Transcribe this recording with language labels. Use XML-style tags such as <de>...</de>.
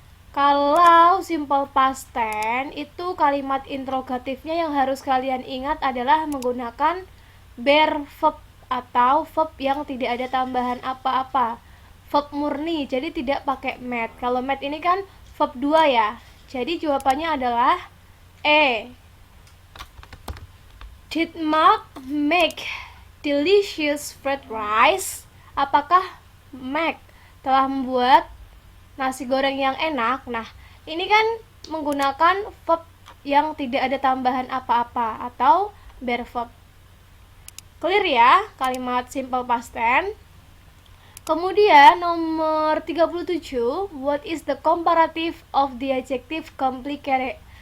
<id>Kalau simple past tense itu kalimat interrogatifnya yang harus kalian ingat adalah menggunakan bare verb atau verb yang tidak ada tambahan apa-apa. Verb murni, jadi tidak pakai made. Kalau made ini kan verb 2 ya. Jadi jawabannya adalah E.</id> <en>Did Mark make delicious fried rice?</en> <id>Apakah Mac telah membuat nasi goreng yang enak? Nah, ini kan menggunakan verb yang tidak ada tambahan apa-apa atau bare verb. Clear ya kalimat simple past tense? Kemudian nomor 37,</id> <en>what is the comparative of the adjective complicated?</en>